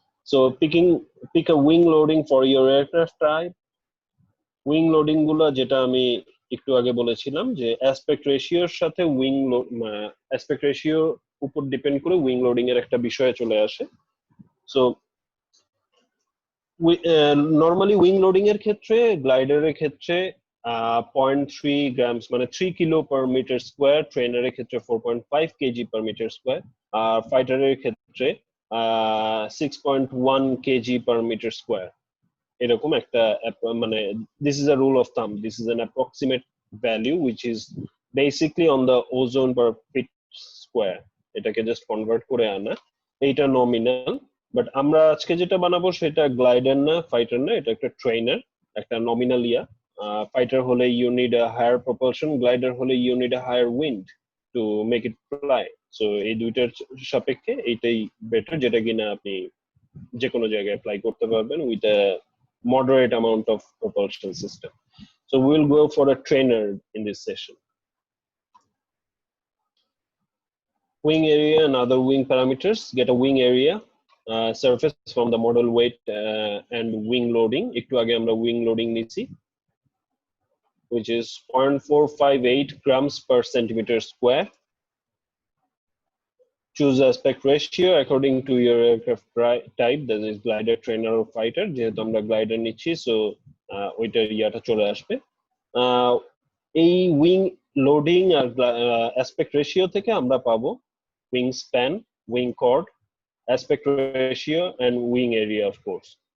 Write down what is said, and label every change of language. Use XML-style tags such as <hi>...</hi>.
<en>So pick a wing loading for your aircraft type.</en> <bn>Wing loading গুলো যেটা আমি একটু আগে বলেছিলাম যে অ্যাসপেক্ট রেশিওর সাথে অ্যাসপেক্ট রেশিওর উপর ডিপেন্ড করে উইং লোডিং এর একটা বিষয় চলে আসে। সো নরমালি উইং লোডিং এর ক্ষেত্রে, গ্লাইডারের ক্ষেত্রে 0.3 grams মানে 3 কিলো per meter square, ট্রেনারের ক্ষেত্রে 4.5 kg per meter square, আর ফাইটারের ক্ষেত্রে 6.1 kg per meter square। এরকম একটা মানে</bn> <en>this is a rule of thumb, this is an approximate value which is basically on the ozone per feet square,</en> <bn>এটাকে just convert করে আনা, এইটা nominal. But আমরা আজকে যেটা বানাবো সেটা গ্লাইডার না, ফাইটার না, এটা একটা ট্রেনার, একটা নমিনাল ইয়া। ফাইটার হলে</bn> <en>you need a higher propulsion,</en> <bn>glider হলে</bn> <en>You need a higher wind to make it fly.</en> <bn>So এই দুইটার সাপেক্ষে এইটাই বেটার, যেটা কিনা আপনি যে কোনো জায়গায় ফ্লাই করতে পারবেন</bn> <en>With a moderate amount of propulsion system. So we'll go for a trainer in this session. Wing area and other wing parameters. Get a wing area, surface from the model weight and wing loading.</en> <bn>একটু আগে আমরা wing loading নিছি,</bn> <en>which is 0.458 grams per centimeter square. Choose aspect ratio according to your aircraft type, that is glider, trainer or fighter.</en> <bn>যেহেতু আমরা glider নিচ্ছি so ওইটার ইয়াটা চলে আসবে। এই উইং লোডিং আর অ্যাসপেক্ট রেশিও থেকে আমরা পাবো wing span, wing cord, aspect ratio and wing area of course.</bn>